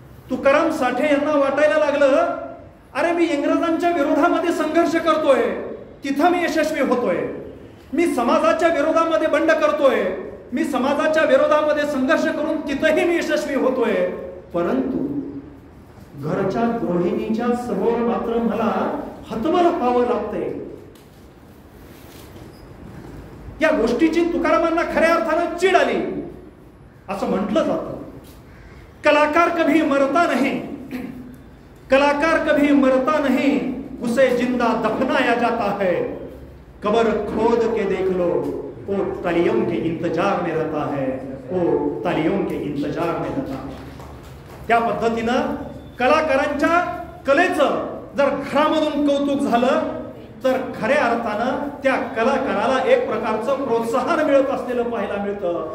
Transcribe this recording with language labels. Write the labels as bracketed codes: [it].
[mr] तुकाराम साठे यांना वाटायला लागलं, अरे मी इंग्रजांच्या विरोधामध्ये संघर्ष करतोय, तिथं मी यशस्वी होतोय, मी समाजाच्या विरोधामध्ये बंड करतोय, मी समाजाच्या विरोधामध्ये संघर्ष करून तिथंही मी यशस्वी होतोय, परंतु घरच्या गृहिणीच्या समोर मात्र मला हतबल व्हावं लागतंय. या गोष्टीची तुकारामांना खऱ्या अर्थानं चीड आली. असं म्हटलं जातं, [hi] कलाकार कभी मरता नहीं, कलाकार कभी मरता नहीं, उसे जिंदा दफनाया जाता है, कब्र खोद के देख लो, वो तालियों के इंतजार में रहता है, वो तालियों के इंतजार में रहता है. [mr] त्या पद्धतीनं कलाकारांच्या कलेचं जर घरामधून कौतुक झालं तर खऱ्या अर्थानं त्या कलाकाराला एक प्रकारचं प्रोत्साहन मिळत असलेलं पाहायला मिळतं.